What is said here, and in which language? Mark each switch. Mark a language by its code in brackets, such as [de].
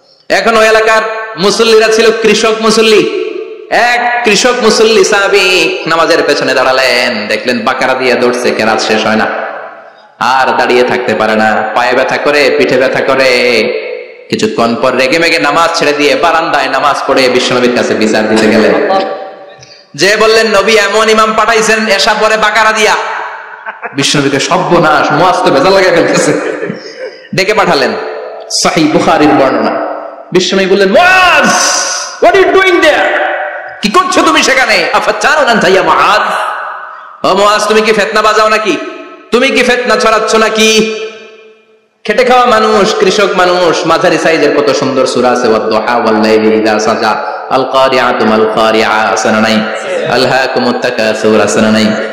[bn] এখন ওই এলাকার মুসল্লিরা ছিল কৃষক মুসল্লি। এক কৃষক মুসল্লি সাহাবী নামাজের পেছনে দাঁড়ালেন, দেখলেন বাকারা দিয়ে দৌড়ছে, কেরাত শেষ হয় না, আর দাঁড়িয়ে থাকতে পারে না, পায়ে ব্যথা করে, পিঠে ব্যথা করে। কিছুক্ষণ পর রেগে মেগে নামাজ ছেড়ে দিয়ে বারান্দায় নামাজ পড়ে বিশ্বনবীর কাছে বিচার দিতে গেলেন। যে বললেন, নবী এমন ইমাম পাঠাইছেন এশা পরে বাকারা দিয়া। বিশ্বনবীকে সর্বনাশ, মুআয তো ভেজাল লাগায় ফেলতেছে। ডেকে পাঠালেন, সহিহ বুখারীর বর্ণনা। বিশ্বনবী বললেন, মুআয, [en] what are you doing there? [bn] কি করছো তুমি সেখানে? [ar] আফাতানুন আনতা ইয়া মুআয, [bn] ও মুআয, তুমি কি ফিতনা বাজাও নাকি? তুমি কি ফিতনা ছড়াচ্ছ নাকি? খেটে খাওয়া মানুষ, কৃষক মানুষ, মাঝারি সাইজের কত সুন্দর সূরা আছে, [ar] ওয়াদ-দুহা ওয়াল-লাইলি ইযা সাজা, আল-কারিআতু মাল-কারিআ, [bn] আসনা নাই, [ar] আলহাকুমুত তাকাসুর, [bn] আসনা নাই।